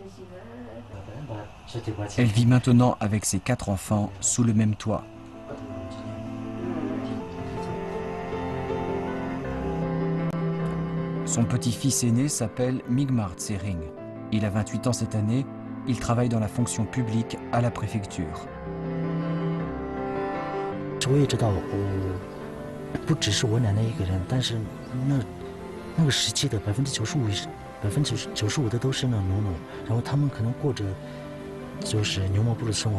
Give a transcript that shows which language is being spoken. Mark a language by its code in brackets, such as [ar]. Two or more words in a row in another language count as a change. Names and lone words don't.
[fr] Elle vit maintenant avec ses 4 enfants sous le même toit. Son petit-fils aîné s'appelle Migmar Tsering. Il a 28 ans cette année. Il travaille dans la fonction publique à la préfecture. [zh] 我也知道，不只是我奶奶一个人，但是那个时期的95%的都是那农奴，然后他们可能过着就是牛毛布的生活。